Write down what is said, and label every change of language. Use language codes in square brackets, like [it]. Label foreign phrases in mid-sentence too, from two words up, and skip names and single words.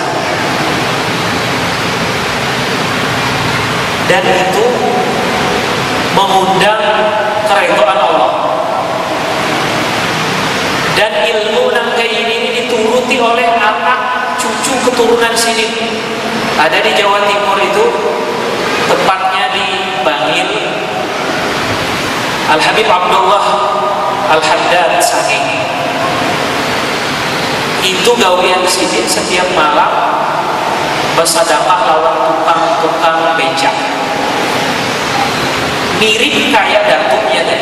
[id] Dan itu mengundang keridhaan Allah. Dan ilmu yang kayak ini dituruti oleh anak cucu keturunan Sidin. Ada di Jawa Timur itu, tepatnya di Bangil. Al-Habib Abdullah Al-Haddad Sahih. [bjn] Itu gawean Sidin setiap malam bersedekah lawan tukang-tukang becak. [id] Mirip kayak datuknya tadi.